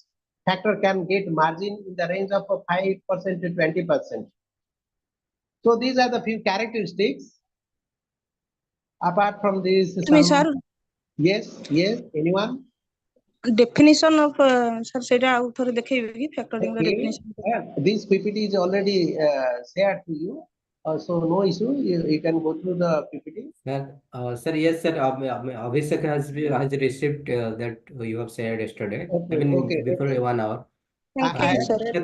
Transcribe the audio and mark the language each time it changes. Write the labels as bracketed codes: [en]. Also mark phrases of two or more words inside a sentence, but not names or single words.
[en] Factor can get margin in the range of 5% to 20%. So these are the few characteristics. Apart from this, Sir, yes, anyone? definition of sir, [or] ସେଇଟା ଆଉ ଥରେ ଦେଖେଇବେ କି factoring ର [en] Okay. definition? This PPT is already shared to you. So no issue. You can go through the PPT. Sir, yes, sir. Abhishek has received that you have shared yesterday. Okay, I mean, okay, before okay. 1 hour. Thank you, sir.